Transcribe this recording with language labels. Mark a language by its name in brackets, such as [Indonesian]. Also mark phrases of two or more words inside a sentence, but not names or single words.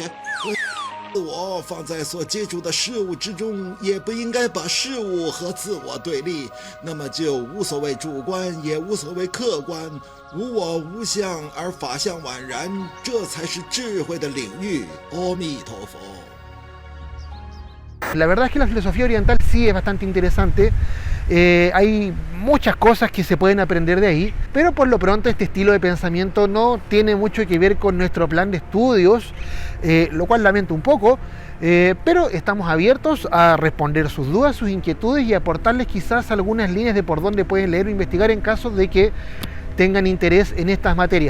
[Chinese] 自我放在所接触的事物之中，也不应该把事物和自我对立，那么就无所谓主观，也无所谓客观，无我无相而法相宛然，这才是智慧的领域。阿弥陀佛。 [Spanish] La verdad es que la filosofía oriental sí es bastante interesante, hay muchas cosas que se pueden aprender de ahí, pero por lo pronto este estilo de pensamiento no tiene mucho que ver con nuestro plan de estudios, lo cual lamento un poco, pero estamos abiertos a responder sus dudas, sus inquietudes y aportarles quizás algunas líneas de por dónde pueden leer o investigar en caso de que tengan interés en estas materias.